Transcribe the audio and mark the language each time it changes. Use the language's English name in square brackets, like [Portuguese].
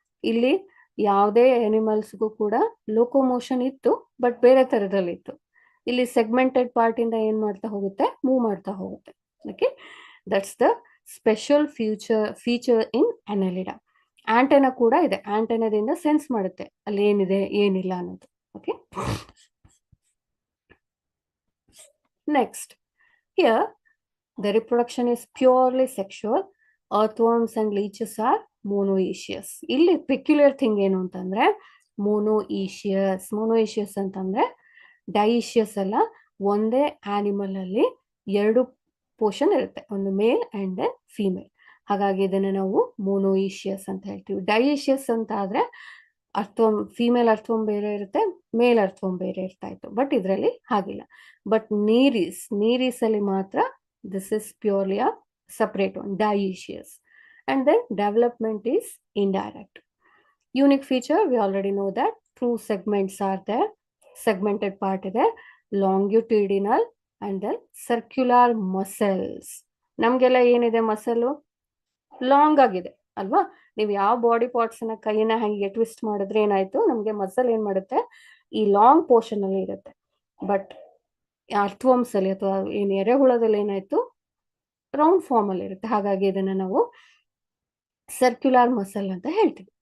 [Kannada] ಇಲ್ಲಿ ಯಾವುದೇ ಅನಿಮಲ್ಸ್ಗೂ ಕೂಡ ಲೋಕೋಮೋಷನ್ ಇತ್ತು, ಬಟ್ ಬೇರೆ ತರದಲ್ಲಿ ಇತ್ತು. ಇಲ್ಲಿ ಸೆಗ್ಮೆಂಟೆಡ್ ಪಾರ್ಟ್ ಇಂದ ಏನ್ ಮಾಡ್ತಾ ಹೋಗುತ್ತೆ? ಮೂವ್ ಮಾಡ್ತಾ ಹೋಗುತ್ತೆ. [English] Okay, that's the special feature in Annelida. [Kannada] Antenna ಕೂಡ ಇದೆ, ಆಂಟೆನಾದಿಂದ ಸೆನ್ಸ್ ಮಾಡುತ್ತೆ ಅಲ್ಲಿ ಏನಿದೆ ಏನಿಲ್ಲ ಅನ್ನೋದು. [English] Okay, next here the reproduction is purely sexual. Earthworms and leeches are monoecious. [Kannada] ಇಲ್ಲಿ ಪೆಕ್ಯುಲರ್ ಥಿಂಗ್ ಏನು ಅಂತಂದ್ರೆ ಮೊನೋಯಿಷಿಯಸ್ ಅಂತಂದ್ರೆ ಡೈಯಿಷಿಯಸ್ ಅಲ್ಲ, ಒಂದೇ ಆನಿಮಲ್ ಅಲ್ಲಿ ಎರಡು ಪೋರ್ಷನ್ ಇರುತ್ತೆ, ಒಂದು ಮೇಲ್ ಅಂಡ್ ಫೀಮೇಲ್. ಹಾಗಾಗಿ ಇದನ್ನ ನಾವು ಮೊನೋಯಿಷಿಯಸ್ ಅಂತ ಹೇಳ್ತೀವಿ. ಡೈಯಿಷಿಯಸ್ ಅಂತ ಆದ್ರೆ ಫೀಮೇಲ್ ಅರ್ಥವಂ ಬೇರೆ ಇರುತ್ತೆ, ಮೇಲ್ ಅರ್ಥವಂ ಬೇರೆ ಇರ್ತಾ ಇತ್ತು. ಬಟ್ ಇದರಲ್ಲಿ ಹಾಗಿಲ್ಲ. [English] but Nereis [Kannada] ಅಲ್ಲಿ ಮಾತ್ರ [English] this is purely a separate one, dioecious. And then development is indirect. Unique feature, we already know that two segments are there, segmented part [Kannada] ಇದೆ, [English] longitudinal and then circular muscles. [Kannada] ನಮಗೆಲ್ಲ ಏನಿದೆ ಮಸಲು? Long ಆಗಿದೆ ಅಲ್ವಾ? ನೀವು ಯಾವ body parts ನ ಕೈನ ಹಂಗೆ ಟ್ವಿಸ್ಟ್ ಮಾಡಿದ್ರೆ ಏನಾಯ್ತು? ನಮ್ಗೆ ಮಸಲ್ ಏನ್ ಮಾಡುತ್ತೆ? ಈ ಲಾಂಗ್ ಪೋರ್ಷನ್ ಅಲ್ಲಿ ಇರುತ್ತೆ. ಬಟ್ ಅರ್ಥವಮ್ಸ್ ಅಲ್ಲಿ ಅಥವಾ ಏನು ಎರೆಹುಳದಲ್ಲಿ ಏನಾಯ್ತು? ರೌಂಡ್ ಫಾರ್ಮ್ ಅಲ್ಲಿ ಇರುತ್ತೆ. ಹಾಗಾಗಿ ಇದನ್ನ ನಾವು ಸರ್ಕ್ಯುಲರ್ ಮಸಲ್ ಅಂತ ಹೇಳ್ತೀವಿ.